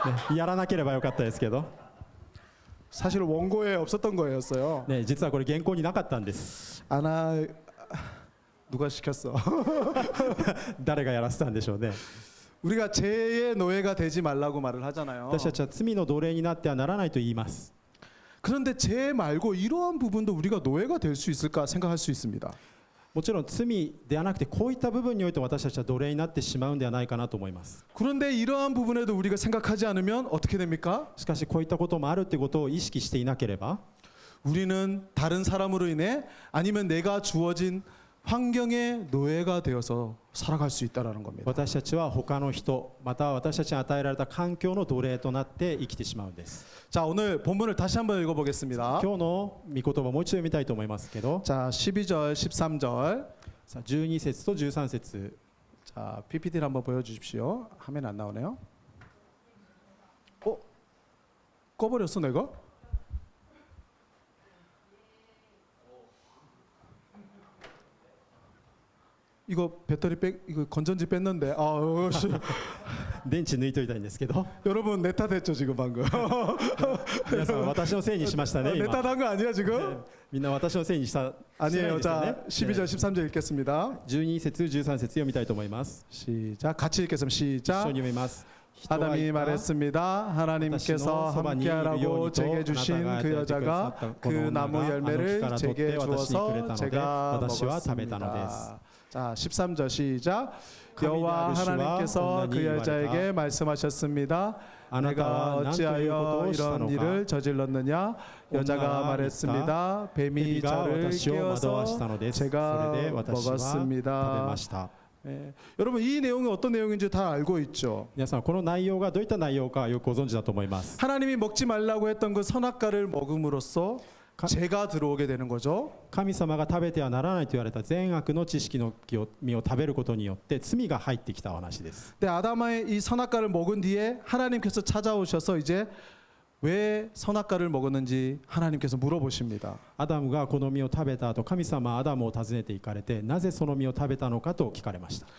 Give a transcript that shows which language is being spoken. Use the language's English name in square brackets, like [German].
[Japanese] ね、やらなければよかったですけど、 [Korean] 사실 원고에 없었던 거였어요. [Japanese] ね、実はこれ原稿になかったんです。 [Korean] 아나 누가 시켰어? [Japanese] 誰がやらせたんでしょうね。 [Korean] 우리가 죄의 노예가 되지 말라고 말을 하잖아요. [Japanese] 私たちは罪の奴隷になってはならないと言います。 [Korean] 그런데 죄 말고 이러한 부분도 우리가 노예가 될 수 있을까 생각할 수 있습니다. [Japanese] もちろん罪ではなくてこういった部分において私たちは奴隷になってしまうんではないかなと思います。 [Korean] 그런데 이러한 부분에도 우리가 생각하지 않으면 어떻게 됩니까? [Japanese] しかしこういったこともあるってことを意識していなければ [Korean] 우리는 다른 사람으로 인해 아니면 내가 주어진 환경의 노예가 되어서 살아갈 수 있다라는 겁니다. [Japanese] 私たちは他の人または私たちに与えられた環境の奴隷となって生きてしまうんです。 [Korean] 자, 오늘 본문을 다시 한번 읽어보겠습니다. [Japanese] 今日の御言葉をもう一度読みたいと思いますけど、 [Korean] 자, 12절, 13절. [Japanese] さあ12節と13節 [Korean] 자, PPT를 한번 보여주십시오. 화면 안 나오네요. 꺼버렸어 내가? 이거 배터리 이거 건전지 뺐는데 씨. [Japanese] 電池抜いといたいんですけど [Korean] 여러분 내 탓했죠 지금 방금. [Japanese] 皆さん私のせいにしましたね [Korean] 내 [Japanese] 今 [Korean] 탓한 거 아니야 지금? [Japanese] みんな私のせいにしたしてない [Korean] 아니에요. [Japanese] ですよ [Korean] 자, [Japanese] ね [Korean] 12절, 13절 읽겠습니다. [Japanese] 12節13節読みたいと思います [Korean] 시작. 같이 읽겠습니다. [Japanese] 一緒 [Korean] 시작. [Japanese] に読みます [Korean] 아담이 말했습니다. 하나님께서 함께하라고 제게 주신 그 여자가 그 나무 열매를 제게 주어서 제가 먹었습니다. 자, 13절 시작. 여호와 하나님께서 그 여자에게 말씀하셨습니다. 내가 어찌하여 이런 일을 저질렀느냐? 여자가 말했습니다. 뱀이 저를 깨워서 제가 먹었습니다. 네. 여러분 이 내용이 어떤 내용인지 다 알고 있죠. [Japanese] 皆さんこの内容がどういった内容かよくご存知だと思います [Korean] 하나님이 먹지 말라고 했던 그 선악과를 먹음으로써 죄가 들어오게 되는 거죠. [Japanese] 神様が食べてはならないと言われた善悪の知識の実を食べることによって罪が入ってきたお話です [Korean] 근데 아담의 이 선악과를 먹은 뒤에 하나님께서 찾아오셔서 이제 왜 선악과를 먹었는지 하나님께서 물어보십니다. [Japanese] アダムがこの実を食べた後神様はアダムを訪ねて行かれてなぜその実を食べたのかと聞かれました